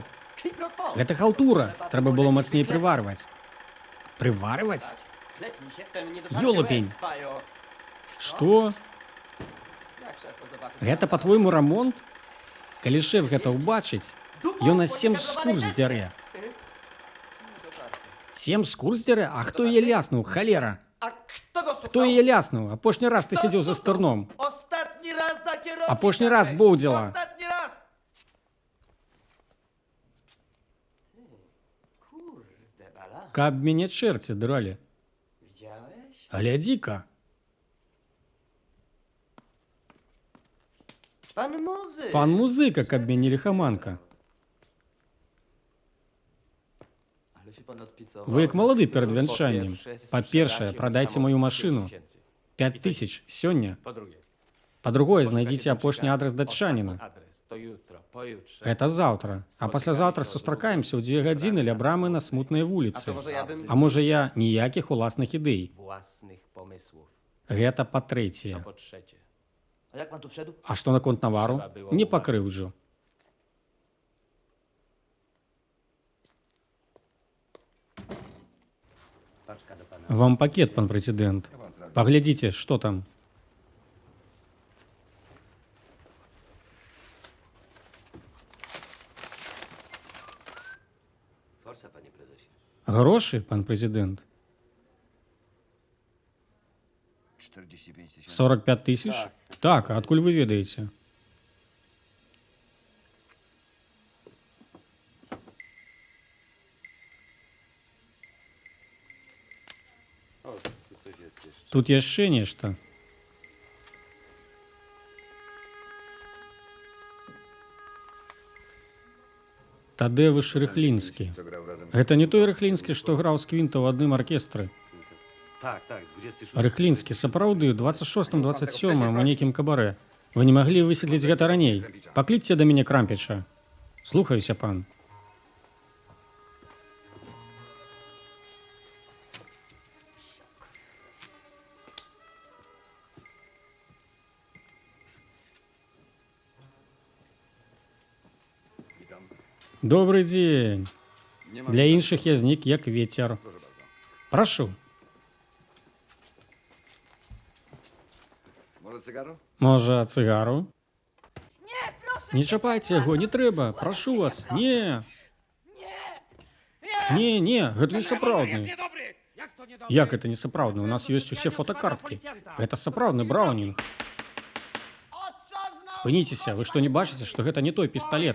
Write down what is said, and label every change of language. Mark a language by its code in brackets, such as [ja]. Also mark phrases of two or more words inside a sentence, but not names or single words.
[pl] Kwiprokwo. [be] Гэта халтура. Трэба было мацней прыварваць. Прыварваць? [pl] Klepnij się w ten niedotarty Jolopень. łeb, Fajo. [be] Што? Гэта, па-твойму, рамонт? Калі шэф гэта ўбачыць, ён нас 7 скур здзярэ. 7 скур здзярэ? А хто яе ляснуў, халера? [pl] A kto go [be] Хто яе ляснуў? Апошні раз ты сидзеў за стырном. [pl] Ostatni raz za kierownicę! [be] Апошні раз боўдзіла. [pl] Ostatni raz! Kurde, bala. [be] Каб мяне чэрці дралі. [pl] Widziałeś? [be] Глядзі-ка. [pl] Pan muzyk. [be] Пан музыка, каб мяне ліхаманка. [pl] Ale się pan odpicował. [be] Вы як малады перад вянчаннем. Па-першае, прадайце маю машыну. 5000 сёння. [pl] Po drugie, [be] Па-другое, знайдзіце апошні адрес датчаніна. [pl] adres to jutro, pojutrze. [be] Гэта заўтра. А паслязаўтра сустракаемся ў 2 гадзіны ля брамы на смутнай вуліцы. [pl] Może ja bym... [be] А можа я ніякіх уласных ідэй. [pl] Własnych pomysłów. [be] Гэта па-трэцяе. [pl] Po trzecie, A jak pan tu wszedł? [be] А што наконт навару? Не пакрыўджу. [pl] Paczka do pana. [be] Вам пакет, пан прэзідэнт. Паглядзіце, што там. [pl] Forsa, panie prezesie. [be] Грошы, пан прэзідэнт? [pl] 45 tysięcy. [be] 45 тысяч? Так, а адкуль вы ведаеце? [pl] O, tu coś jest jeszcze. [be] Тут яшчэ нешта. Тадеуш Рыхлінскі. [pl] Co grał razem [be] Гэта не той Рыхлінскі, што граў з Квінта ў адным аркестры. [pl] Tak, tak, 26. [be] Рыхлінскі, сапраўды, 26-27 у нейкім кабарэ. Вы не маглі высветліць гэта раней. Паклічце да мяне Крампіча. Слухаюся, пан. [pl] Witam. [be] Добрый дзень. [pl] Nie ma... [be] Для іншых я знік як вецер. [pl] Proszę bardzo. [be] Прашу. [pl] Może cygaro? [be] Можа, цыгару? Не чапайце яго, не трэба. Прашу вас. Не. Не, гэта не сапраўдны. Як это не сапраўдны? У нас ёсць усе фотокарткі. Гэта сапраўдны браўнінг. Спыніцеся, вы што не бачыце, што гэта не той пісталет?